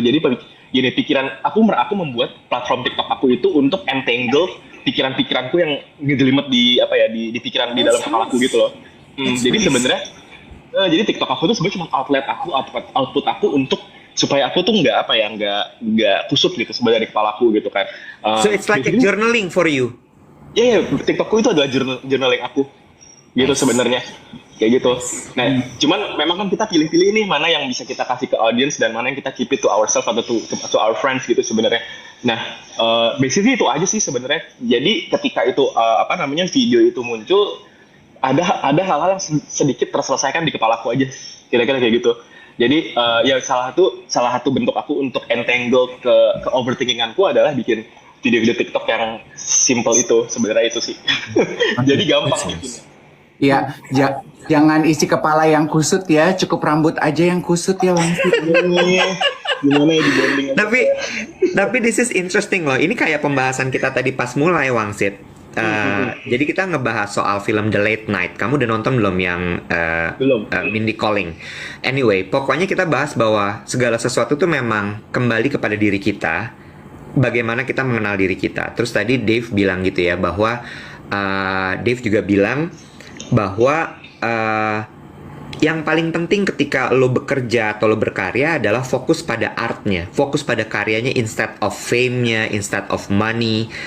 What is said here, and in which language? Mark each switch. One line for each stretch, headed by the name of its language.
Indonesian: Jadi gini, pikiran aku membuat platform TikTok aku itu untuk entangle pikiran-pikiranku yang ngejelimet di pikiran di dalam kepalaku gitu loh. Jadi sebenarnya jadi TikTok aku tuh sebenarnya cuma output aku untuk supaya aku tuh nggak kusut gitu sebenarnya di kepalaku gitu kan.
English: So it's like a journaling for you.
Indonesian: Iya, TikTokku itu adalah journaling aku gitu sebenarnya kayak gitu. Nah, cuman memang kan kita pilih-pilih nih mana yang bisa kita kasih ke audience dan mana yang kita
English: keep it to ourselves
Indonesian: atau
English: to our friends
Indonesian: gitu sebenarnya. Nah, basically itu aja sih sebenarnya. Jadi ketika itu video itu muncul, ada hal-hal yang sedikit terselesaikan di kepalaku aja, kira-kira kayak gitu. Jadi ya salah satu bentuk aku untuk entangle ke overthinkinganku adalah bikin video-video TikTok yang simple itu, sebenarnya itu sih. Jadi gampang bikinnya. Iya, jangan isi kepala yang kusut ya, cukup rambut aja yang kusut ya, Wangsit. Gimana ya dibanding?
English: Tapi this is interesting loh.
Indonesian: Ini kayak pembahasan kita tadi pas mulai, Wangsit. Jadi kita ngebahas soal film The Late Night. Kamu udah nonton belum yang Belum. Mindy Kaling? Anyway, pokoknya kita bahas bahwa segala sesuatu tuh memang kembali kepada diri kita. Bagaimana kita mengenal diri kita. Terus tadi Dave bilang gitu ya, bahwa Dave juga bilang bahwa yang paling penting ketika lo bekerja atau lo berkarya adalah fokus pada artnya, fokus pada karyanya
English: instead of fame-nya, instead of money.